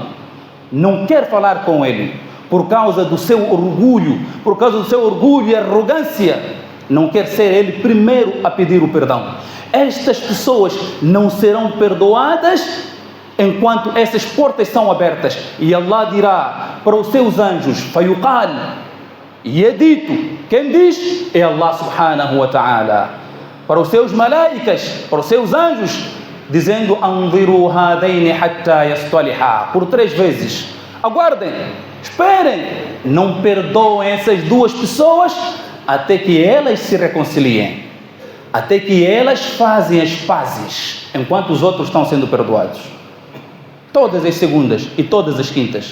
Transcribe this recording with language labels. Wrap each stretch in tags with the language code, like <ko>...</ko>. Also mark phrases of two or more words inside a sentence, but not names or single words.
<pt>Não quer falar com ele por causa do seu orgulho, e arrogância. Não quer ser ele primeiro a pedir o perdão. Estas pessoas não serão perdoadas enquanto essas portas são abertas. E Allah dirá para os seus anjos: fayuqal, e é dito, quem diz? É Allah</pt> <ar>سبحانه وتعالى.</ar> <pt>para os seus malaicas, para os seus anjos, dizendo:</pt> <ar>أنظروا هذين حتى يصطلحا,</ar> <pt>por 3 vezes. Aguardem, esperem, não perdoem essas 2 pessoas até que elas se reconciliem, até que elas fazem as pazes, enquanto os outros estão sendo perdoados. Todas as segundas e todas as quintas.</pt>